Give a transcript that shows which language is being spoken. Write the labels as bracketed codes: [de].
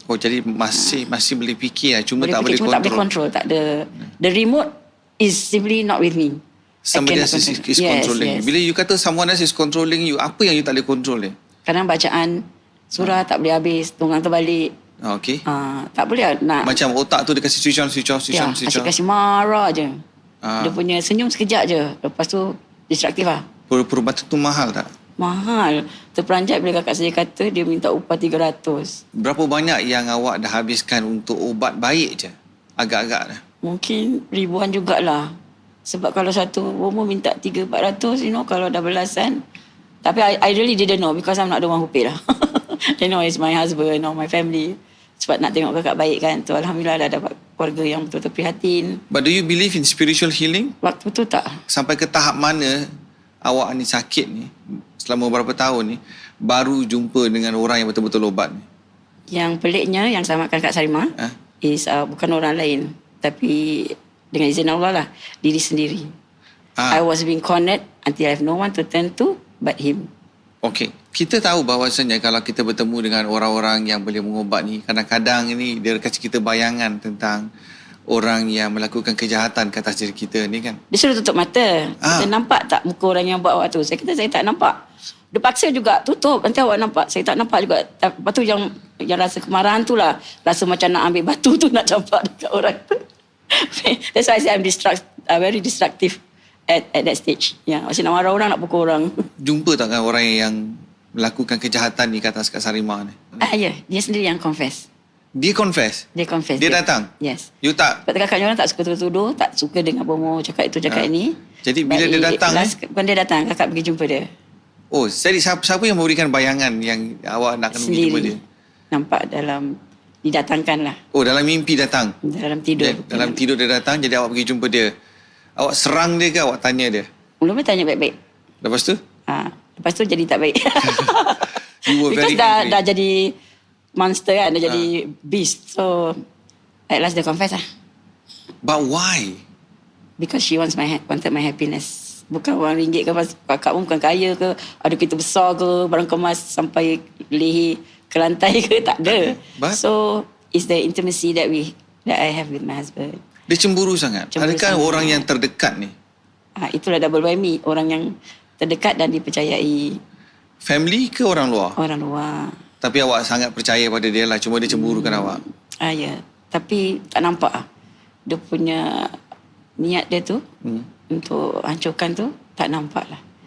[ms] Oh, jadi masih boleh fikir lah. Cuma tak boleh cuma [en] control. [ms] tak boleh control. Tak ada. [en] The remote is simply not with me. Somebody else is controlling. Yes. [ms] Bila you kata [en] someone else is controlling you, [ms] apa yang you tak boleh control ni? Kadang bacaan surah tak boleh habis. Tunggang terbalik. Okay. Tak boleh nak. Macam otak tu dia kasi switch on. Kasih marah je. Dia punya senyum sekejap je. Lepas tu distraktif lah. Perubatan tu mahal tak? Mahal. Terperanjat bila kakak saya kata dia minta upah 300. Berapa banyak yang awak dah habiskan untuk ubat baik je? Agak-agak dah. Mungkin ribuan jugalah. Sebab kalau satu bomo minta 300-400, kalau dah belasan. [en] Tapi I really didn't know because I'm not the one who paid lah. It's my husband or my family. [ms] Sebab nak tengok kakak baik kan. Tu Alhamdulillah dah dapat keluarga yang betul-betul prihatin. [en] But do you believe in spiritual healing? [ms] Waktu tu tak. Sampai ke tahap mana awak ni sakit ni, selama berapa tahun ni, baru jumpa dengan orang yang betul-betul ubat ni? Yang peliknya, yang samakan Kak Sarimah, is bukan orang lain. Tapi dengan izin Allah lah, diri sendiri. [en] I was being cornered until I have no one to turn to but him. [ms] Okey. Kita tahu bahawasanya kalau kita bertemu dengan orang-orang yang boleh mengubat ni, kadang-kadang ni dia kasi kita bayangan tentang orang yang melakukan kejahatan ke atas diri kita ni kan. Dia suruh tutup mata. Kita nampak tak muka orang yang buat awak tu? Saya kata saya tak nampak. Dia paksa juga tutup. Nanti awak nampak. Saya tak nampak juga. Lepas tu yang rasa kemarahan tu lah. Rasa macam nak ambil batu tu nak campak dekat orang tu. [en] That's why I say I'm very destructive at that stage. [ms] Macam nak marah orang, nak pukul orang. Jumpa tak dengan orang yang melakukan kejahatan ni ke atas Kak Sarimah ni? Ya. Dia sendiri yang confess. Dia confess? Dia datang? [en] Yes. [ms] You tak? Sebab kakaknya orang tak suka tuduh, tak suka dengar bomo cakap itu, cakap ini. Jadi bila dia datang? Bukan dia datang, kakak pergi jumpa dia. Oh, jadi siapa yang memberikan bayangan yang awak nak kena pergi jumpa dia? Nampak didatangkan lah. Oh, dalam mimpi datang? Dalam tidur. Dalam tidur dia datang, jadi awak pergi jumpa dia. Awak serang dia ke awak tanya dia? Belum tanya baik-baik. Lepas tu? Lepas tu jadi tak baik. [en] Because [ms] dah jadi monster kan, dah jadi beast. [en] So at last dia confess lah. But why? Because she wanted my happiness. [ms] Bukan wang ringgit ke, kakak pun bukan kaya ke, ada kereta besar ke, barang kemas sampai leher ke lantai ke, tak ada. [en] But? So it's the intimacy that I have with my husband. [ms] Dia cemburu sangat. Adakah orang yang terdekat ni? [en] Itulah double whammy. [ms] Orang yang terdekat dan dipercayai. Family ke orang luar? Orang luar. Tapi awak sangat percaya pada dia lah. Cuma dia cemburukan awak. Ya. Tapi tak nampak lah. Dia punya niat dia tu untuk hancurkan tu tak nampak lah.